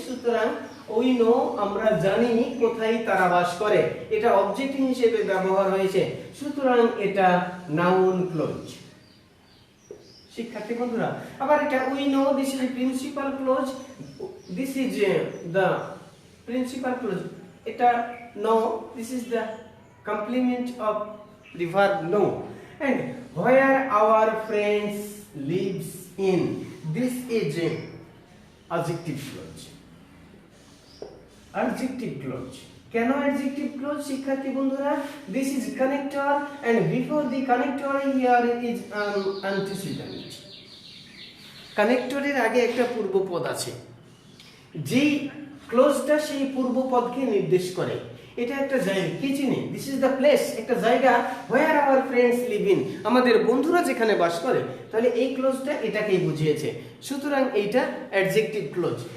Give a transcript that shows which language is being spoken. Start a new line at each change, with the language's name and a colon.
Bangla: সুতরাং
English: we know
Bangla: আমরা জানি কোথায় তারা বাস করে, এটা অবজেক্ট হিসেবে ব্যবহার হয়েছে, সুতরাং এটা নাউন ক্লজ। শিক্ষার্থী বন্ধুরা, আবার এটা
English: We know this is principal clause, this is the principal clause, এটা know this is the complement of the verb know. And where our friends lives in, this is adjective clause.
Bangla: Adjective clause, কেন adjective clause শিক্ষার্থী বন্ধুরা?
English: This is connector and before the connector here is an antecedent.
Bangla: কানেক্টরের আগে একটা পূর্বপদ আছে, যেই ক্লোজটা সেই পূর্বপদকে নির্দেশ করে। এটা একটা জায়গা, কি চিনি?
English: this is the place,
Bangla: একটা জায়গা,
English: where our friends live in,
Bangla: আমাদের বন্ধুরা যেখানে বাস করে। তাহলে এই ক্লোজটা এটাকেই বুঝিয়েছে, সুতরাং এইটা অ্যাডজেক্টিভ ক্লোজ।